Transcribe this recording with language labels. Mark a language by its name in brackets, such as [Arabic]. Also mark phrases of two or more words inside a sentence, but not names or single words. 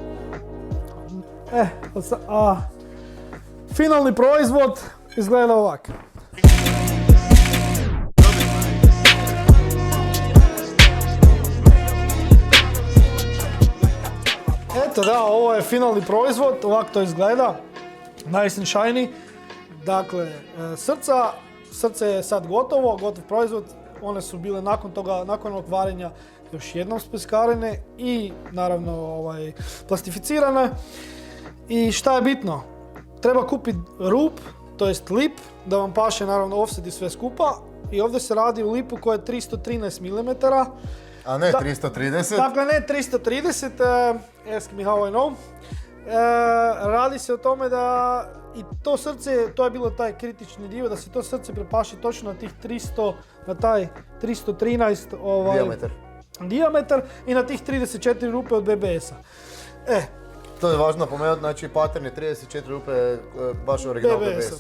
[Croatian] Finalni proizvod izgleda ovako. Eto da, ovo je finalni proizvod, ovako to izgleda. [English] Nice and shiny. [Croatian] Dakle, srce je sad gotov proizvod. One su bile nakon toga, nakon ovog varenja još jednom speskarene i naravno plastificirane. I šta je bitno? Treba kupiti rup, to jest lip, da vam paše naravno offset i sve skupa. I ovdje se radi u lipu koja je 313 mm. A ne 330? Dakle, ne 330, [English] ask me how I know. [Croatian] Radi se o tome da i to srce, to je bilo taj kritični dio, da se to srce prepaši točno na tih 300, na taj 313 dijametar i na tih 34 rupe od BBS-a. To je važno napomenuti, znači pattern je 34 rupe, baš original BBS-u.